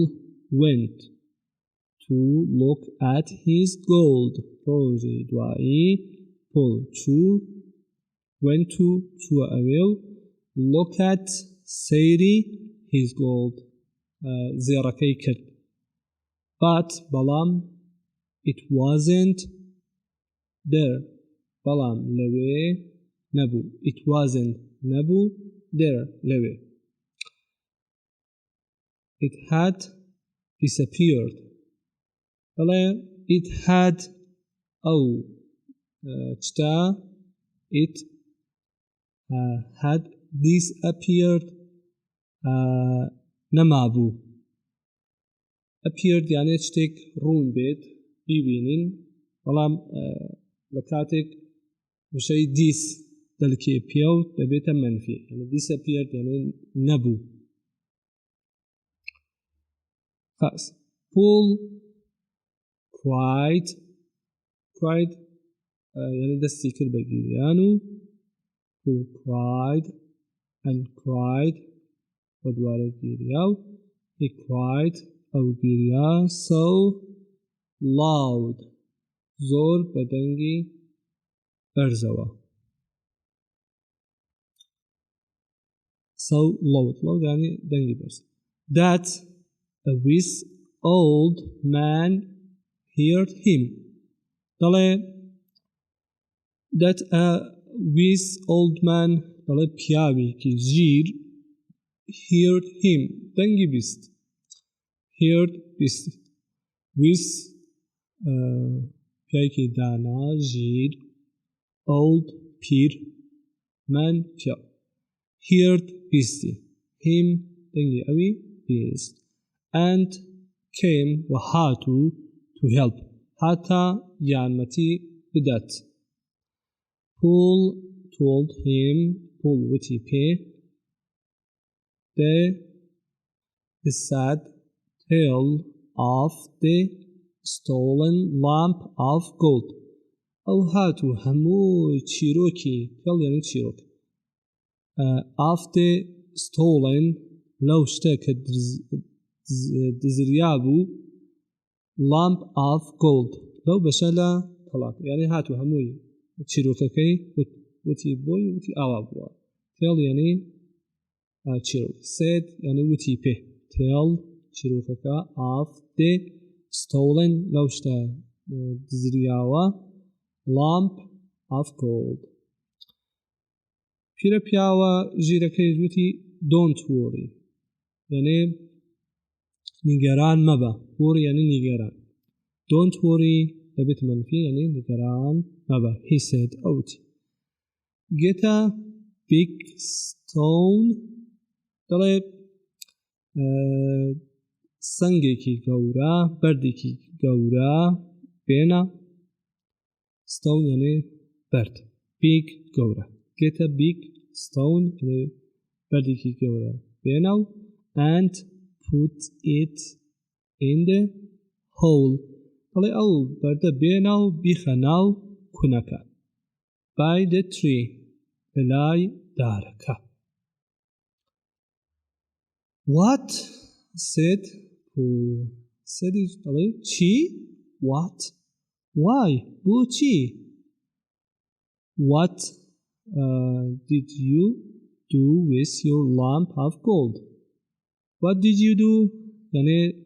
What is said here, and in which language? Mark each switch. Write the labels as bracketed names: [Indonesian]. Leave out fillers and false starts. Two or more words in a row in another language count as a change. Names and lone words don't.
[English] went to look at his gold [Central Kurdish] ڕۆژی دوایی Paul چوو [English] went to [Central Kurdish] چووە ئەوێ و [English] look at سەیری his gold [Central Kurdish] زێڕەکەی کرد [English] but بەڵام it wasn't there [Central Kurdish] بەڵام لەوێ نەبوو [English] it wasn't نەبوو there لەوێ it had disappeared بەڵێ it had [Central Kurdish] ئەو چتا [English] it had disappeared [Central Kurdish] نەمابوو appeared یانێ شتێک ڕوون بێت بیبینین بەڵام لە کاتێک وشەی دیس دەلکێ پێ و دەبێتە منفی یعنی disappeared یعنی نەبوو [English] first Paul cried [Central Kurdish] یعنی دەستی کرد بە گیریان و [English] Paul cried and cried [Central Kurdish] و دوارە گیریا و [English] he cried [Central Kurdish] ئەو گیریا [English] so loud [Central Kurdish] زۆر بە دەنگی بەرزەوە [English] so loud [Central Kurdish] یعنی دەنگی بەرز [English] that a wise old man heard him دەڵێ that a wise old man [Central Kurdish] دەڵێ پیاوێکی ژیر [English] heard him دەنگی [Central Kurdish] بیست heard بیست wise پیاوێکی دانا ژیر old پیر man پیاو heard بیستی him دەنگی ئەوی بیست [English] and came [Central Kurdish] و هاتو [English] to help [Central Kurdish] هاتا یارمەتی بدات [English] Paul told him [Central Kurdish] Paul وتی پێ [English] the sad tale of the stolen lamp of gold [Central Kurdish] ئەو هاتو هەموو چیرۆکی [English] tell [Central Kurdish] یعنی چیرۆک [English] of the stolen [Central Kurdish] لەو شتە کە دزریا بوو [English] lamp of gold [Central Kurdish] لەو بەشە لە تەڵات یعنی هاتو هەمووی چیرۆکەکەی وتی بۆی وتی ئاوا بووە tell یعنی چیرۆک said یعنی وتی پێ tell چیرۆکەکە [English] of the stolen [Central Kurdish] لەو شتە دزریاوە [English] lamp of gold [Central Kurdish] پیرە پیاوە ژیرەکەی وتی [English] don't worry [Central Kurdish] یعنی نیگەران مەبە worry یعنی نیگەران [English] don't worry [Central Kurdish] دەبێت منفی یعنی نیگەران مەبە [English] he said [Central Kurdish] ئەوتی get a big stone دەڵێ سەنگێکی گەورە بەردێکی گەورە بێنە stone یعنی بەرد big گەورە [English] get a big stone [Central Kurdish] یعنی بەردێکی گەورە بێنە و [English] and put it in the hole [Central Kurdish] دەڵێ ئەو بەردە بێنە و بیخە ناو کونەکە [English] by the tree [Central Kurdish] لەلای دارەکە [English] what said Paul said [Central Kurdish] دەڵێ چی [English] what why بۆچی what did you do with your lamp of gold what did you do یعنی